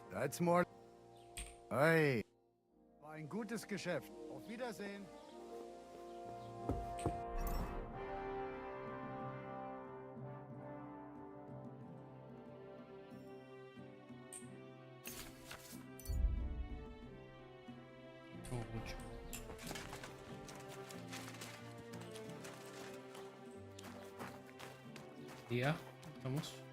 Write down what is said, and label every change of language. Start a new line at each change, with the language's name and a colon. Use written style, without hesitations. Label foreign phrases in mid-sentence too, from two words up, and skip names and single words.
English: That's more...
German: Hey. War ein gutes Geschäft. Auf Wiedersehen.
Spanish: Mucho. Ya, vamos.